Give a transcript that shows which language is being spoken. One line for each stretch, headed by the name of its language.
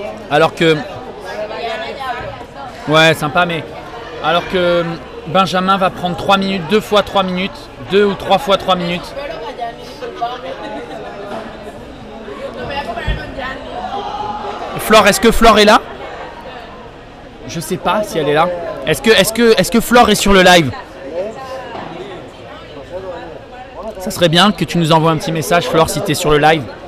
French: Alors que... Ouais, sympa, mais... Alors que Benjamin va prendre 3 minutes, 2 fois 3 minutes, 2 ou 3 fois 3 minutes.
Spanish: Espero que Gianni, disculpame. No me voy a comparar con Gianni.
French: Flore, est-ce que Flore est là? Je sais pas si elle est là. Est-ce que Flore est sur le live? Ça serait bien que tu nous envoies un petit message, Flore, si tu es sur le live.